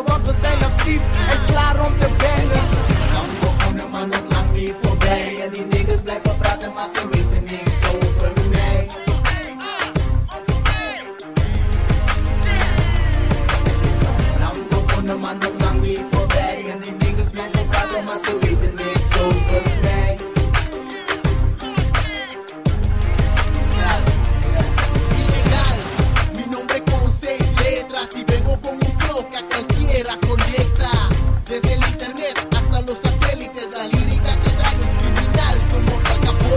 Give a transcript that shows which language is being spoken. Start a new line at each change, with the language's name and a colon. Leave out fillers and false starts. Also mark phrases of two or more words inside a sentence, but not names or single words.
Dutch: Want we zijn actief en klaar om te bangen. Lang begonnen, maar nog lang niet voorbij. En die niggas blijven praten, maar ze weten niks over mij. Het is al lang begonnen, maar nog lang niet voorbij. En die niggas blijven praten, maar ze weten niks over mij.
Spanish: Ilegal, mi nombre con 6 letras y vengo con un flow que a cualquiera conecta. Desde el internet hasta los satélites, la lírica que traigo es criminal como Al Capone.